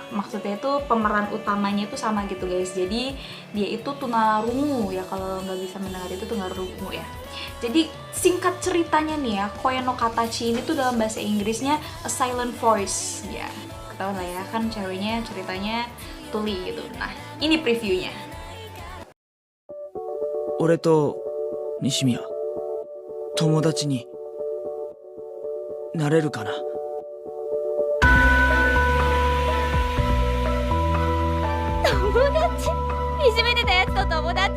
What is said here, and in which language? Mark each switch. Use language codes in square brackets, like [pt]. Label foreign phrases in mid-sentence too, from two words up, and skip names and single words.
[id] Maksudnya itu pemeran utamanya itu sama gitu guys. Jadi dia itu tunarungu ya, kalau nggak bisa mendengar itu tunarungu ya. Jadi singkat ceritanya nih ya, Koe no Katachi ini tuh dalam bahasa Inggrisnya A Silent Voice ya. Ketahuan lah ya, kan ceweknya ceritanya tuli gitu. Nah, ini previewnya. [ja] 俺と西宮友達になれるかな。友達いじめてたやつと友達